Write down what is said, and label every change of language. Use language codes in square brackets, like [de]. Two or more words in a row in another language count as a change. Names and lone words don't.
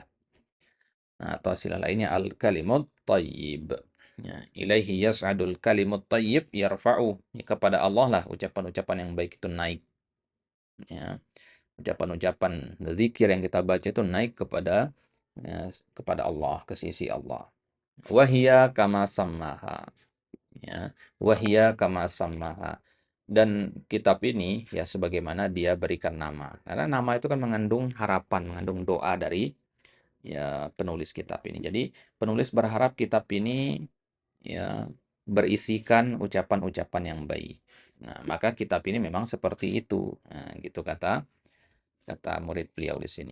[id] Nah, atau istilah lainnya [ar] الكلم الطيب. Ya, إليه يصعد الكلم الطيب يرفع. [id] Ya, kepada Allah lah ucapan-ucapan yang baik itu naik. Ya, ucapan-ucapan zikir yang kita baca itu naik ya, kepada Allah, ke sisi Allah. [ar] وهي كما سماها. ya. وهي كما سماها. [id] Dan kitab ini ya sebagaimana dia berikan nama. Karena nama itu kan mengandung harapan, mengandung doa dari ya penulis kitab ini. Jadi penulis berharap kitab ini ya berisikan ucapan-ucapan yang baik. Nah, maka kitab ini memang seperti itu. Nah, gitu kata kata murid beliau di sini.